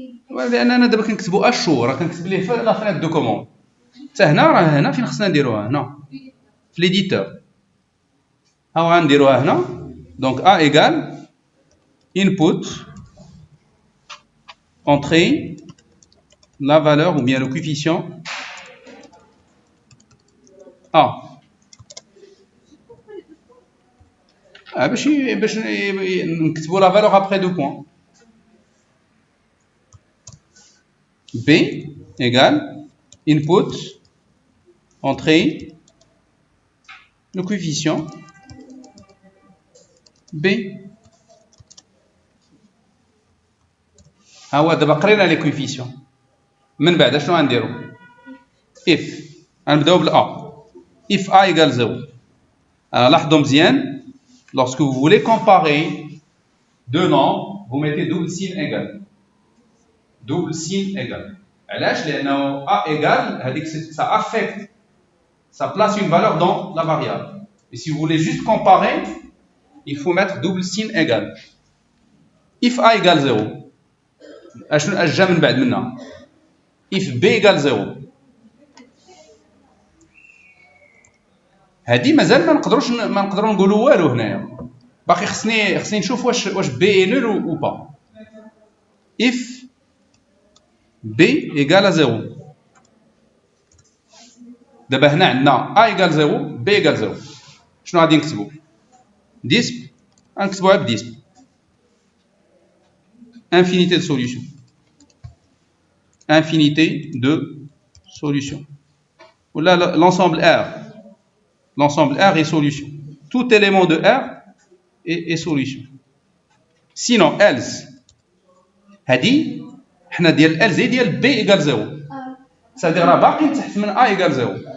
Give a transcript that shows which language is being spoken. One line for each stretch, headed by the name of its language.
Arabic: لأننا دابا كنكتبوا أشو راه كنكتب ليه في لا فenêtre دو كوموند. حتى هنا راه هنا فين خصنا نديروها هنا في ليديتور. ها غنديروها هنا.
French: Donc A égale input entrée la valeur ou bien le coefficient A.
Arabic: باش نكتبوا
French: la valeur après 2 points. B égale input entrée le coefficient B.
Arabic: ها هو دابا قرينا لي كويفيسيون. من بعد شنو غنديرو؟ if غنبداو بالA.
French: if A égale 0.
Arabic: لاحظوا مزيان
French: lorsque vous voulez comparer deux nombres vous mettez double signe égal. double signe égal.
Arabic: علاش؟ لأنه
French: A égale هذيك ça affecte, ça place une valeur dans la variable. Et si vous voulez juste comparer, il faut mettre double signe égal. if A égale 0.
Arabic: اش جا من بعد منها؟
French: if B égale 0.
Arabic: هذه مازال ما نقدروا نقولوا والو هنايا. باقي خصني نشوف واش
French: B est nul ou pas. if B égale 0.
Arabic: دابا هنا عندنا
French: A égale 0 B égale 0.
Arabic: شنو غادي نكتبوا؟ disp غنكتبوها بديسب.
French: infinité de solution. Infinité de solution. Ou là, l'ensemble R. L'ensemble R est solution. Tout élément de R est solution. Sinon, else.
Arabic: هذه حنا ديال else ديال B égale 0.
French: C'est-à-dire
Arabic: راه باقيين تحت من A égale 0.